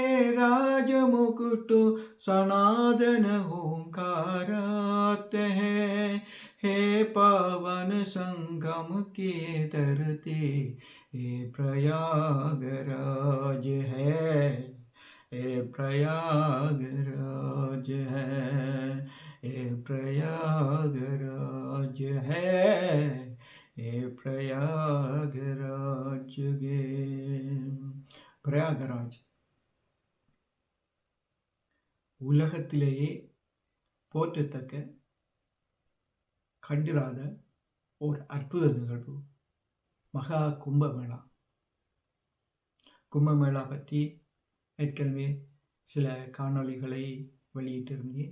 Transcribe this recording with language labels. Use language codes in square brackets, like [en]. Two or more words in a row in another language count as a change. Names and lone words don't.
[hi] राज मुकुट, सनातन ओंकारात है पावन संगम के धरती, ये प्रयागराज है, ये प्रयागराज है, ये प्रयागराज है, ये प्रयागराज गे. [ta] பிரயாகராஜ் உலகத்திலேயே போற்றத்தக்க கண்டிராத ஒரு அற்புத நிகழ்வு மகா கும்பமேளா. கும்பமேளா பற்றி ஏற்கனவே சில காணொளிகளை வெளியிட்டிருந்தேன்.